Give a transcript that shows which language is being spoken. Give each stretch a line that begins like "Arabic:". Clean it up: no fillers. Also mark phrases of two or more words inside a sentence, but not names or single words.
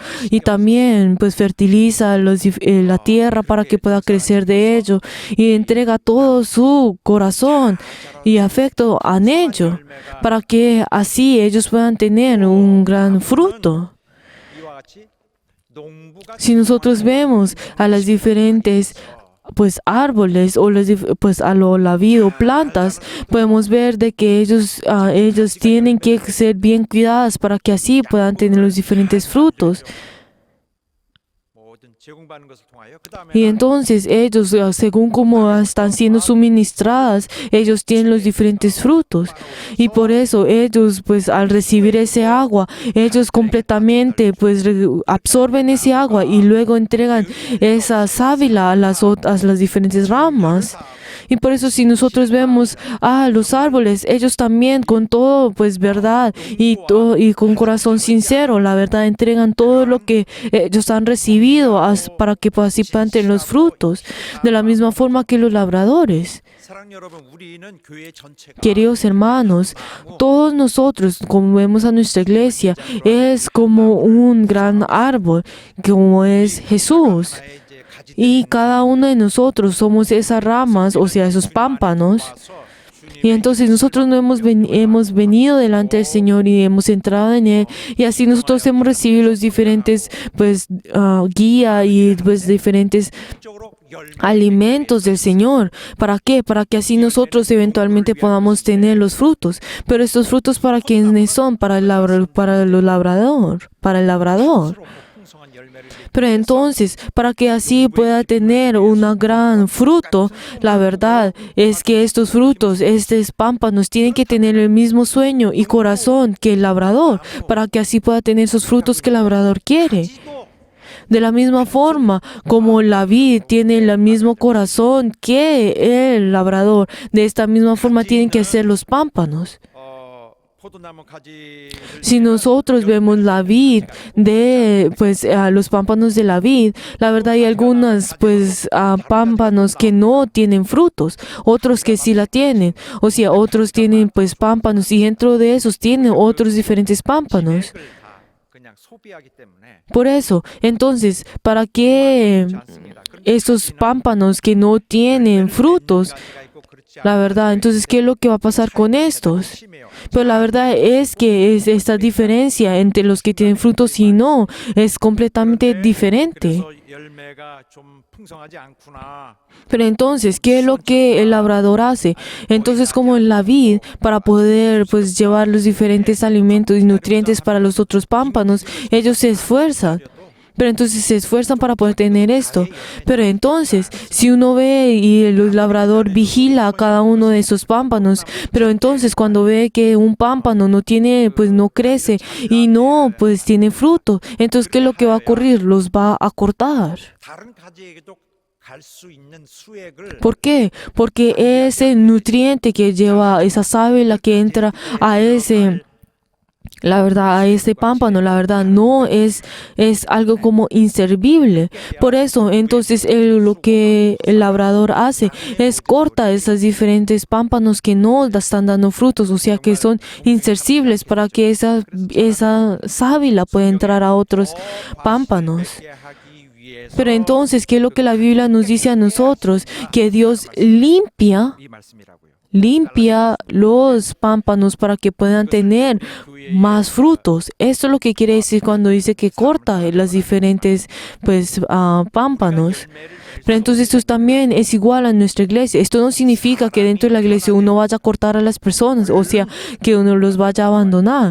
Spanish: Y también fertiliza la tierra para que pueda crecer de ello y entrega todo su corazón y afecto a ello para que así ellos puedan tener un gran fruto.
Korean: 이와 같이 농부가
Spanish: Si nosotros vemos a las diferentes árboles o la vid o plantas, podemos ver de que ellos tienen que ser bien cuidadas para que así puedan tener los diferentes frutos.
Korean: 모든 제공받는 것을 통하여
Spanish: Y entonces ellos, según cómo están siendo suministradas, ellos tienen los diferentes frutos. Y por eso ellos, al recibir ese agua, ellos completamente, absorben ese agua y luego entregan esa sábila a las diferentes ramas. Y por eso si nosotros vemos a los árboles, ellos también con todo, pues verdad y con corazón sincero, la verdad, entregan todo lo que ellos han recibido para que así planten los frutos, de la misma forma que los labradores.
Korean: 사랑 여러분, 우리는 교회 전체가
Spanish: Queridos hermanos, todos nosotros, como vemos a nuestra iglesia, es como un gran árbol, como es Jesús.
Korean: 나의 이제 가지
Spanish: Y cada uno de nosotros somos esas ramas, o sea, esos pámpanos. Y entonces nosotros no hemos venido delante del Señor y hemos entrado en Él. Y así nosotros hemos recibido los diferentes, pues, guía y pues diferentes
Korean: 적으로 열매
Spanish: alimentos del Señor. ¿Para qué? Para que así nosotros eventualmente podamos tener los frutos. Pero estos frutos, ¿para quiénes son? Para el labrador, para el labrador.
Korean: 풍성한 열매를
Spanish: Pero entonces, para que así pueda tener un gran fruto, la verdad es que estos frutos, estos pámpanos, tienen que tener el mismo sueño y corazón que el labrador, para que así pueda tener esos frutos que el labrador quiere.
Korean: 가지도
Spanish: De la misma forma como la vid tiene el mismo corazón que el labrador, de esta misma forma tienen que ser los pámpanos.
Korean: 포도나무 가지를
Spanish: Si nosotros vemos la vid de pues los pámpanos de la vid, la verdad hay algunas pues pámpanos que no tienen frutos, otros que sí la tienen, o sea, otros tienen pues pámpanos y dentro de esos tienen otros diferentes pámpanos.
Korean: 다 그냥 소비하기 때문에
Spanish: Por eso, entonces, ¿para qué
Korean: 그렇지 않습니다. 그런데
Spanish: esos pámpanos que no tienen frutos?
Korean: 가지가 있고 그렇지
Spanish: La verdad, entonces, ¿qué es lo que va a pasar con estos?
Korean: 심해요.
Spanish: Pero la verdad es que esta diferencia entre los que tienen frutos y no es completamente diferente.
Korean: 그래서 열매가 좀 풍성하지 않구나.
Spanish: Pero entonces, ¿qué es lo que el labrador hace? Entonces, como en la vid, para poder pues llevar los diferentes alimentos y nutrientes para los otros pámpanos, ellos se esfuerzan. Pero entonces se esfuerzan para poder tener esto. Pero entonces, si uno ve y el labrador vigila a cada uno de esos pámpanos, pero entonces cuando ve que un pámpano no tiene, pues no crece y no, pues tiene fruto, entonces ¿qué es lo que va a ocurrir? Los va a cortar.
Korean: 다른 가지에게도 갈 수 있는 수액을
Spanish: ¿Por qué? Porque ese nutriente que lleva esa sábila que entra a ese, la verdad, a ese pámpano, la verdad, no es algo como inservible. Por eso, entonces, lo que el labrador hace es corta esos diferentes pámpanos que no están dando frutos, o sea, que son inservibles para que esa sábila pueda entrar a otros pámpanos.
Korean: 하기 위해서
Spanish: Pero entonces, ¿qué es lo que la Biblia nos dice a nosotros? Que Dios limpia
Korean: 이 말씀이라고요.
Spanish: los pámpanos para que puedan tener más frutos. Esto es lo que quiere decir cuando dice que corta las diferentes pues pámpanos. Pero entonces esto también es igual a nuestra iglesia. Esto no significa que dentro de la iglesia uno vaya a cortar a las personas, o sea, que uno los vaya a abandonar.